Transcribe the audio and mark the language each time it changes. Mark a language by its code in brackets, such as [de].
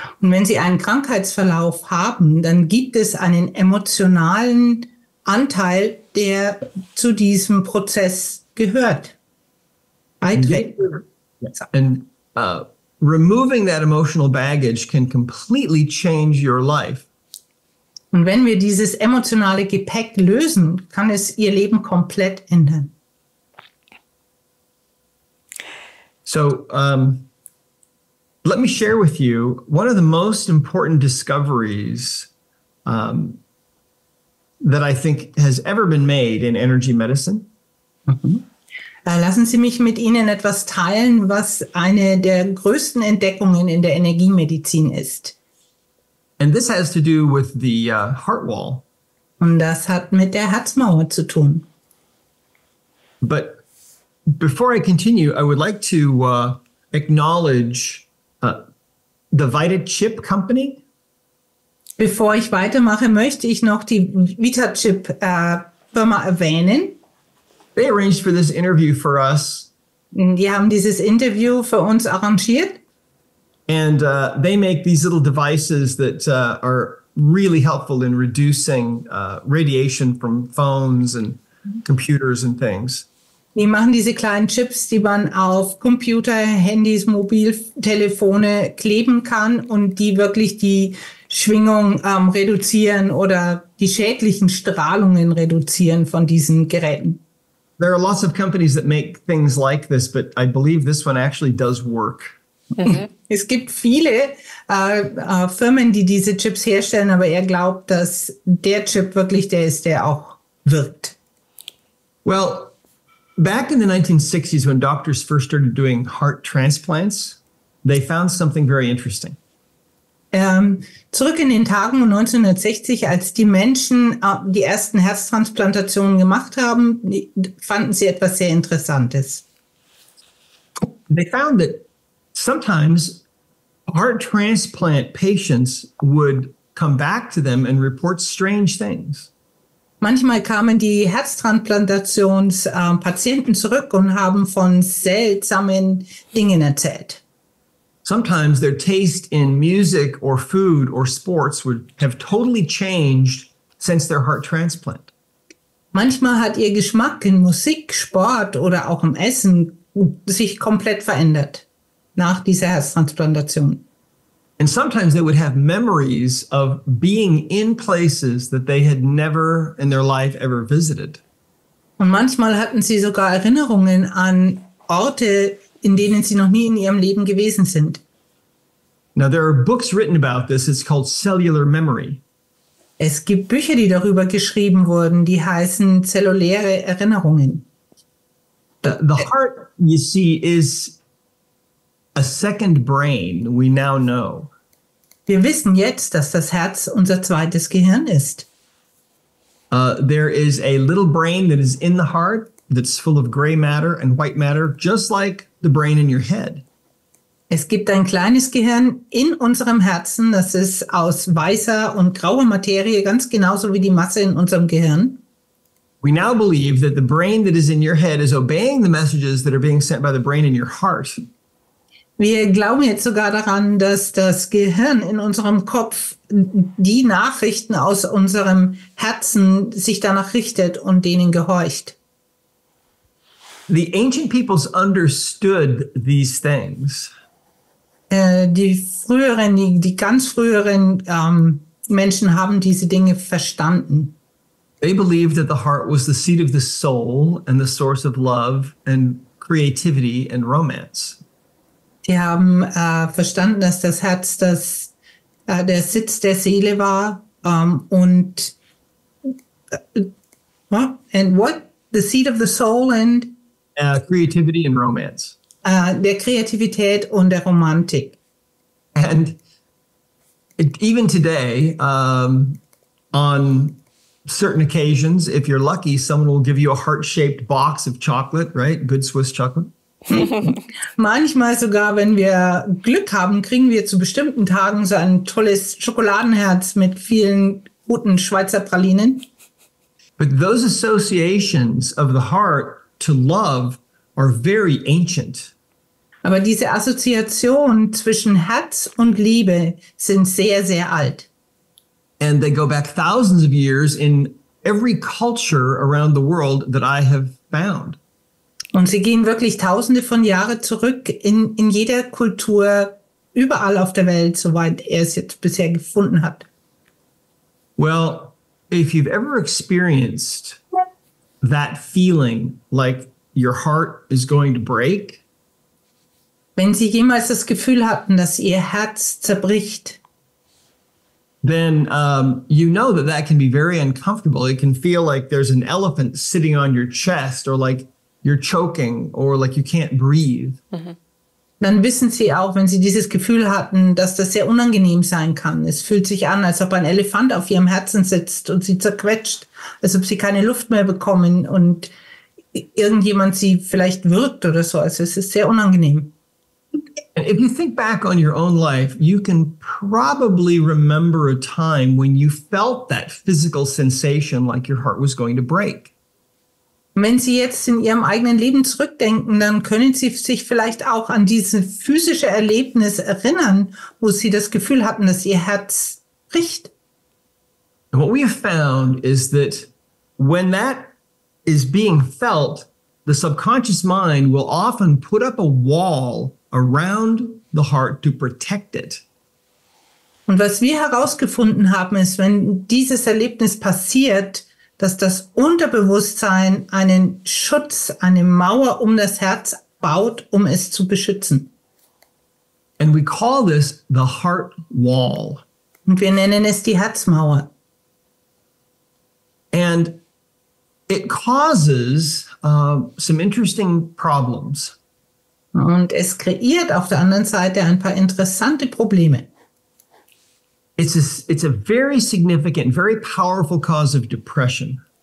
[de] Und wenn Sie einen Krankheitsverlauf haben, dann gibt es einen emotionalen Anteil, der zu diesem Prozess gehört. Beiträgt. [en] And removing that emotional baggage can completely change your life. [de] Und wenn wir dieses emotionale Gepäck lösen, kann es Ihr Leben komplett ändern. [en] let me share with you one of the most important discoveries that I think has ever been made in energy medicine. [de] Lassen Sie mich mit Ihnen etwas teilen, was eine der größten Entdeckungen in der Energiemedizin ist. [en] And this has to do with the heart wall. [de] Und das hat mit der Herzmauer zu tun. [en] But before I continue, I would like to acknowledge the VitaChip Company. [de] Bevor ich weitermache, möchte ich noch die VitaChip-Firma erwähnen. [en] They arranged for this interview for us. [de] Die haben dieses Interview für uns arrangiert. [en] And they make these little devices that are really helpful in reducing radiation from phones and computers and things. [de] Die machen diese kleinen Chips, die man auf Computer, Handys, Mobiltelefone kleben kann und die wirklich die Schwingung reduzieren oder die schädlichen Strahlungen reduzieren von diesen Geräten. [en] There are lots of companies that make things like this, but I believe this one actually does work. [de] Es gibt viele Firmen, die diese Chips herstellen, aber er glaubt, dass der Chip wirklich der ist, der auch wirkt. [en] Well, back in the 1960s, when doctors first started doing heart transplants, they found something very interesting. [de] Zurück in den Tagen 1960, als die Menschen die ersten Herztransplantationen gemacht haben, fanden sie etwas sehr Interessantes. [en] They found that sometimes heart transplant patients would come back to them and report strange things. [de] Manchmal kamen die Herztransplantationspatienten zurück und haben von seltsamen Dingen erzählt. [en] Sometimes their taste in music or food or sports would have totally changed since their heart transplant. [de] Manchmal hat ihr Geschmack in Musik, Sport oder auch im Essen sich komplett verändert nach dieser Herztransplantation. [en] And sometimes they would have memories of being in places that they had never in their life ever visited. [de] Und manchmal hatten sie sogar Erinnerungen an Orte, in denen sie noch nie in ihrem Leben gewesen sind. [en] Now, there are books written about this. It's called cellular memory. [de] Es gibt Bücher, die darüber geschrieben wurden, die heißen zelluläre Erinnerungen. [en] The heart, you see, is a second brain, we now know. [de] Wir wissen jetzt, dass das Herz unser zweites Gehirn ist. [en] There is a little brain that is in the heart that's full of gray matter and white matter, just like the brain in your head. [de] Es gibt ein kleines Gehirn in unserem Herzen, das ist aus weißer und grauer Materie, ganz genauso wie die Masse in unserem Gehirn. [en] We now believe that the brain that is in your head is obeying the messages that are being sent by the brain in your heart. [de] Wir glauben jetzt sogar daran, dass das Gehirn in unserem Kopf die Nachrichten aus unserem Herzen sich danach richtet und denen gehorcht. [en] The ancient peoples understood these things. [de] Die ganz früheren Menschen haben diese Dinge verstanden. [en] They believed that the heart was the seat of the soul and the source of love and creativity and romance. [de] Die haben verstanden, dass das Herz der Sitz der Seele war und [en] and what? The seat of the soul and Creativity and romance. [de] Der Kreativität und der Romantik. [en] And even today, on certain occasions, if you're lucky, someone will give you a heart-shaped box of chocolate, right? Good Swiss chocolate. [de] Manchmal sogar, wenn wir Glück haben, kriegen wir zu bestimmten Tagen so ein tolles Schokoladenherz mit vielen guten Schweizer Pralinen. [en] But those associations of the heart to love are very ancient. [de] Aber diese Assoziation zwischen Herz und Liebe sind sehr, sehr alt. [en] And they go back thousands of years in every culture around the world that I have found. [de] Und sie gehen wirklich Tausende von Jahren zurück in jeder Kultur, überall auf der Welt, soweit er es jetzt bisher gefunden hat. [en] Well, if you've ever experienced that feeling like your heart is going to break. [de] Wenn Sie jemals das Gefühl hatten, dass Ihr Herz zerbricht, [en] then you know that that can be very uncomfortable. It can feel like there's an elephant sitting on your chest, or like you're choking, or like you can't breathe. [de] dann wissen Sie auch, wenn Sie dieses Gefühl hatten, dass das sehr unangenehm sein kann. Es fühlt sich an, als ob ein Elefant auf Ihrem Herzen sitzt und Sie zerquetscht, als ob Sie keine Luft mehr bekommen und irgendjemand Sie vielleicht würgt oder so. Also es ist sehr unangenehm. [en] And if you think back on your own life, you can probably remember a time when you felt that physical sensation like your heart was going to break. [de] Wenn Sie jetzt in Ihrem eigenen Leben zurückdenken, dann können Sie sich vielleicht auch an dieses physische Erlebnis erinnern, wo Sie das Gefühl hatten, dass Ihr Herz bricht. [en] And what we have found is that when that is being felt, the subconscious mind will often put up a wall around the heart to protect it. [de] Und was wir herausgefunden haben, ist, wenn dieses Erlebnis passiert, dass das Unterbewusstsein einen Schutz, eine Mauer um das Herz baut, um es zu beschützen. [en] And we call this the heart wall. [de] Und wir nennen es die Herzmauer. [en] And it causes some interesting problems. [de] Und es kreiert auf der anderen Seite ein paar interessante Probleme. [en] It's a very significant, very powerful cause of depression.